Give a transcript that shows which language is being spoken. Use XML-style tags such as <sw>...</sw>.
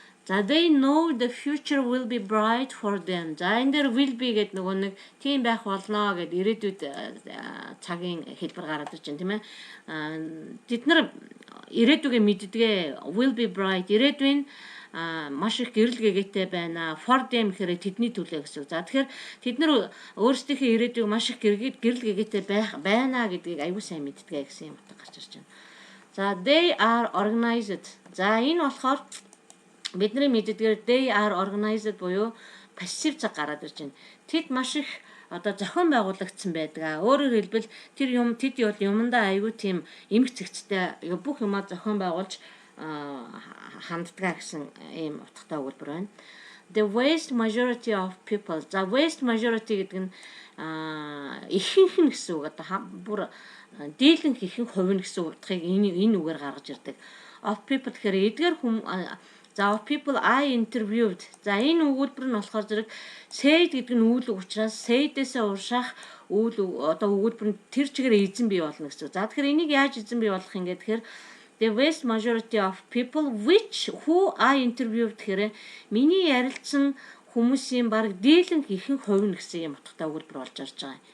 <en>За they know the future will be bright for them.</en> <mn>За энэ дээр will be гэдэг нөгөө нэг тийм байх болно гэдэг ирээдүйд цагийн хэлбэр гараад ирж байна тийм ээ. Тэд нар ирээдүгээ мэддгээ</mn> <en>will be bright</en> <mn>ирээдүйн маш их гэрэл гэгээтэй байна. For them гэхээр тэдний төлөө гэсэн. За тэгэхээр тэд нар өөрсдийнхөө ирээдүйг маш их гэрэл гэгээтэй байна гэдгийг аюул сайн мэддэг гэсэн юм утга гарч ирж байна.</mn> <en>За they are organized.</en> <mn>За энэ болохоор бидний мэддгээр</mn> <en>they are organized</en> <mn>буюу пассив цаг гараад ирж байна. Тэд маш их одоо зохион байгуулагдсан байдаг. Өөрөөр хэлбэл тэд бол юмдаа аюу тийм эмх цэгцтэй бүх юмаа зохион байгуулж ханддаг гэсэн ийм утгатай өгүүлбэр байна.</mn> <en>The vast majority of people.</en> <mn>За vast majority гэдэг нь ихэнх нь гэсэн үг. Одоо бүр дийлэнх ихэнх хувь нь гэсэн утгыг энэ үгээр гаргаж ирдэг. Of people гэхээр эдгээр за</mn> <en>of people I interviewed.</en> <mn>За энэ өгүүлбэр нь болохоор зэрэг said гэдэг нь үйл үг учраас said-ээсээ уршаах одоо өгүүлбэр нь тэр чигээр эзэн бий болно гэсэн. За тэгэхээр энийг яаж эзэн бий болох юм гэхээр</mn> <en>the vast majority of people who I interviewed</en> <mn>гэхээр миний ярилцсан хүмүүсийн баг дийлэнх ихэнх хувь нь гэсэн юм утгатай өгүүлбэр болж орж байгаа.</mn>